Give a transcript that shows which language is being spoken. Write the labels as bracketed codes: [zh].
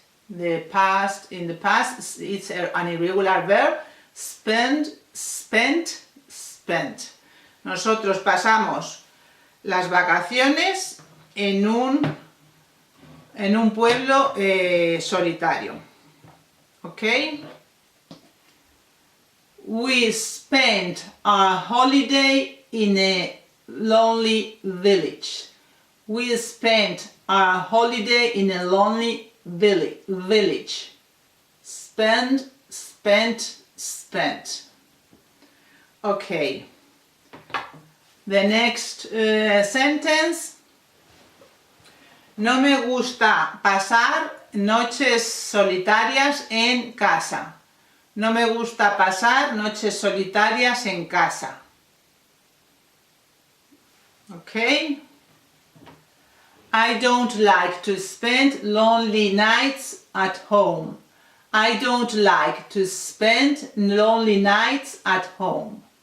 [en] The past, in the past, it's an irregular verb. Spend, spent, spent. [es] Nosotros pasamos las vacaciones en un pueblo solitario. [en] Okay? We spent our holiday in a lonely village. We spent our holiday in a lonely village. Spend, spent, spent. Okay. The next sentence. [es] No me gusta pasar noches solitarias en casa. No me gusta pasar noches solitarias en casa. [en] Okay? I don't like to spend lonely nights at home. I don't like to spend lonely nights at home.